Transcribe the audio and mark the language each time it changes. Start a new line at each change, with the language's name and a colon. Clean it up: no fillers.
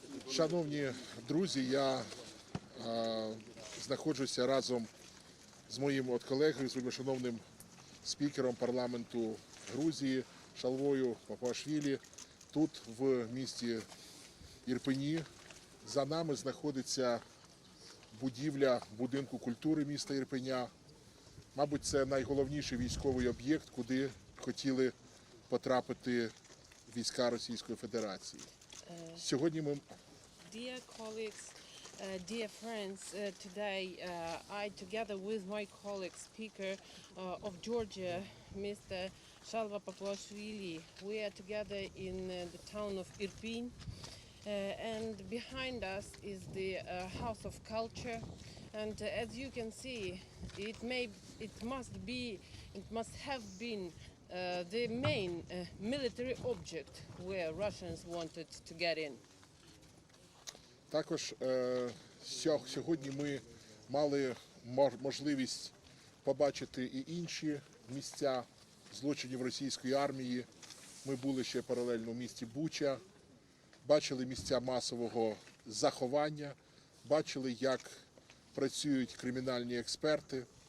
Ukrainian: Шановні друзі, я знаходжуся разом з моїм колегою, з шановним спікером парламенту Грузії Шалвою, Папуашвілі, тут в місті Ірпені. За нами знаходиться будівля будинку культури міста Ірпеня. Мабуть, це найголовніший військовий об'єкт, куди хотіли потрапити війська Російської Федерації. Сьогодні ми...
English: Dear colleagues, dear friends, today I, together with my colleague, Speaker of Georgia, Mr. Шалва Папуашвілі, we are together in the town of Ірпінь, and behind us is the House of Culture, and as you can see, it must have been the main military object where Russians wanted to get in.
Ukrainian: Також сьогодні ми мали можливість побачити і інші місця злочинів російської армії. Ми були ще паралельно в місті Буча, бачили місця масового заховання, бачили, як працюють кримінальні експерти.